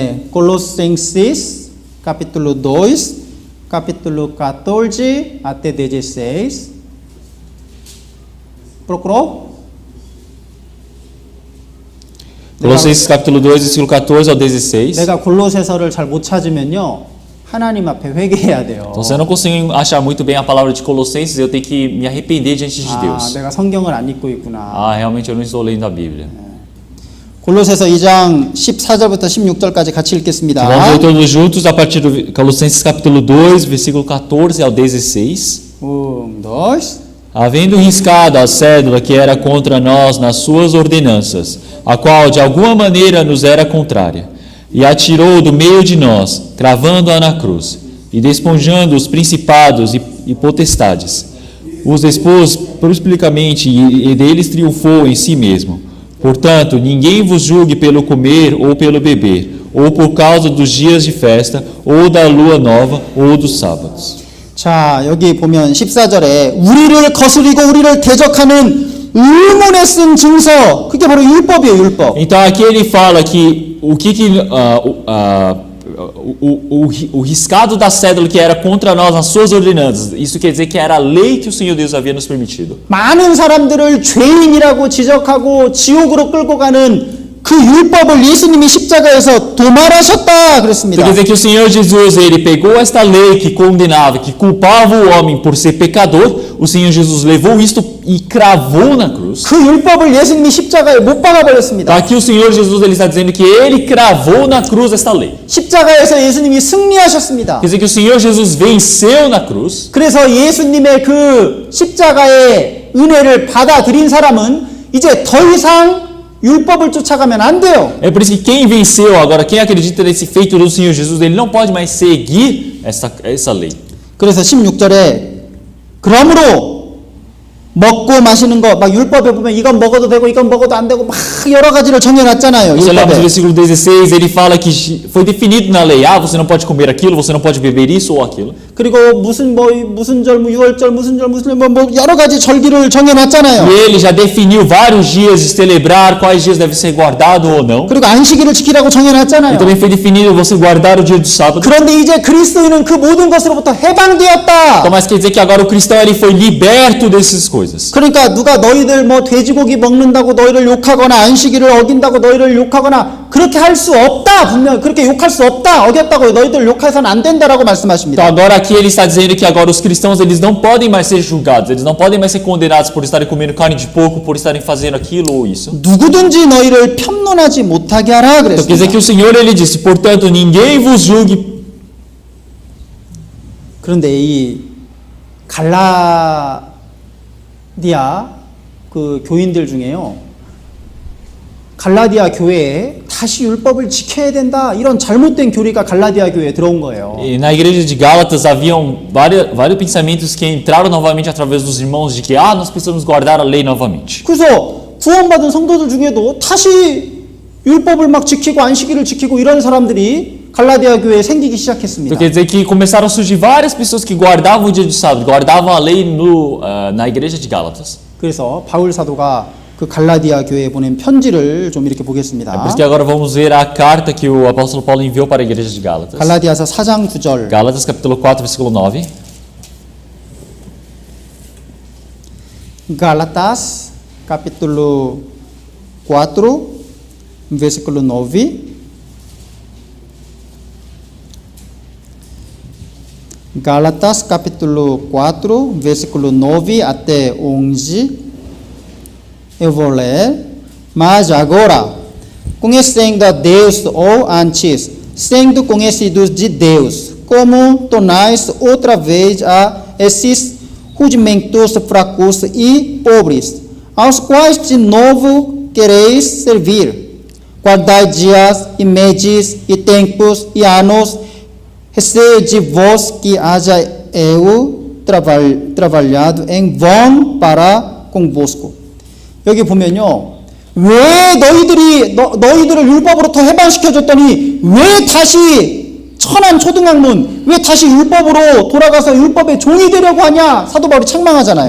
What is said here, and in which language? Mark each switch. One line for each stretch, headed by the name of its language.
Portuguese: Colossenses capítulo 2, capítulo 14 até 16. Procurou? Colossenses capítulo 2, versículo 14 ao 16.
Korean: 내가 골로새서를 잘 못 찾으면요. 하나님 앞에 회개해야 돼요.
Portuguese: Então, se eu não consigo achar muito bem a palavra de Colossenses, eu tenho que me arrepender diante de 아, Deus.
Korean: 내가 성경을 안 읽고 있구나.
Portuguese: Ah, realmente eu não estou lendo a Bíblia.
Korean: 골로새서 2장 14절부터 16절까지 같이 읽겠습니다.
Portuguese: Vamos ler todos juntos a partir do Colossenses capítulo 2, versículo 14 ao 16. 2. Havendo riscado a cédula que era contra nós nas suas ordenanças, a qual de alguma maneira nos era contrária, e atirou do meio de nós, cravando-a na cruz, e desponjando os principados e potestades, os expôs publicamente e deles triunfou em si mesmo. Portanto, ninguém vos julgue pelo comer ou pelo beber, ou por causa dos dias de festa, ou da lua nova, ou dos sábados.
Korean: 자, 여기 보면 14절에 우리를 거스리고 우리를 대적하는 의문에 쓴 증서, 그게 바로 율법이에요, 율법.
Portuguese: Então aqui ele fala que o riscado da cédula que era contra nós nas suas ordenanças, isso quer dizer que era a lei que o Senhor Deus havia nos permitido.
Korean: 많은 사람들을 죄인이라고 지적하고 지옥으로 끌고 가는 그 율법을 예수님이 십자가에서 도말하셨다 그랬습니다.
Portuguese: Então quer dizer que o Senhor Jesus, ele pegou esta lei que condenava, que culpava o homem por ser pecador, o Senhor Jesus levou isto e cravou na cruz.
Korean: 그 율법을 예수님이 십자가에 못 박아 버렸습니다.
Portuguese: Aqui o Senhor Jesus ele está dizendo que ele cravou na cruz esta lei.
Korean: 십자가에서 예수님이 승리하셨습니다.
Portuguese: Quer dizer que o Senhor Jesus venceu na cruz.
Korean: 그래서 예수님의 그 십자가의 은혜를 받아들인 사람은 이제 더 이상 율법을 쫓아가면 안 돼요.
Portuguese: É por isso que quem venceu agora, quem acredita nesse feito do Senhor Jesus, ele não pode mais seguir essa lei.
Korean: 그래서 16절에 그러므로 먹고 마시는 거 막 율법에 보면 이건 먹어도 되고 이건 먹어도 안 되고 막 여러 가지를 정해놨잖아요.
Portuguese: Você lembra do
Korean: 율법에.
Portuguese: versículo 16, ele fala que foi definido na lei, você não pode comer aquilo, você não pode beber isso ou aquilo.
Korean: 그리고 무슨 절, 유월절, 무슨 절, 뭐 여러 가지 절기를 정해놨잖아요.
Portuguese: E ele já definiu vários dias de celebrar, quais dias deve ser guardado ou não.
Korean: 그리고 안식일을 지키라고
Portuguese: E
Korean: 정해놨잖아요.
Portuguese: também foi definido você guardar o dia do sábado.
Korean: 그런데 이제 그리스도인은 그 모든 것으로부터 해방되었다.
Portuguese: Então, mas quer dizer que agora o cristão ele foi liberto dessas coisas.
Korean: 그러니까 누가 너희들 뭐 돼지고기 먹는다고 너희를 욕하거나 안식일을 어긴다고 너희를 욕하거나 그렇게 할 수 없다. 분명 그렇게 욕할 수 없다. 어겼다고 너희들 욕해서는 안 된다라고
Portuguese: Então
Korean: 말씀하십니다.
Portuguese: agora aqui ele está dizendo que agora os cristãos eles não podem mais ser julgados, eles não podem mais ser condenados por estarem comendo carne de porco, por estarem fazendo aquilo ou isso.
Korean: 누구든지 너희를 편론하지 못하게 하라
Portuguese: Então quer dizer
Korean: 그랬습니다.
Portuguese: que o Senhor ele disse, portanto, ninguém vos julgue.
Korean: 그런데 이 갈라디아 그 교인들 중에요. 갈라디아 교회에 다시 율법을 지켜야 된다. 이런 잘못된 교리가 갈라디아 교회에 들어온 거예요.
Portuguese: E na igreja de Gálatas haviam vários pensamentos que entraram novamente através dos irmãos de que nós precisamos guardar a lei novamente.
Korean: 그래서 구원받은 성도들 중에도 다시 율법을 막 지키고 안식일을 지키고 이런 사람들이 갈라디아 교회에 생기기 시작했습니다.
Portuguese: Então quer dizer que começaram a surgir várias pessoas que guardavam o dia de sábado, guardavam a lei na igreja de Gálatas.
Korean: 그래서 바울 사도가 그 갈라디아 교회에 보낸 편지를 좀 이렇게
Portuguese: É por
Korean: 보겠습니다.
Portuguese: isso que agora vamos ver a carta que o apóstolo Paulo enviou para a igreja de Gálatas.
Korean: 갈라디아서 4장 9절.
Portuguese: Gálatas capítulo 4, versículo 9. Gálatas capítulo 4 versículo 9. Gálatas capítulo 4 versículo 9 até 11. Eu vou ler. Mas agora, conhecendo a Deus ou antes, sendo conhecidos de Deus, como tornais outra vez a esses rudimentos fracos e pobres, aos quais de novo quereis servir. Guardai dias e meses e tempos e anos, recede vós que haja eu trabalhado em vão para convosco.
Korean: 여기 보면요. 왜 너희들을 율법으로부터 해방시켜줬더니 왜 다시 천한 초등학문 왜 다시 율법으로 돌아가서 율법의 종이 되려고 하냐? 사도 바울이 책망하잖아요.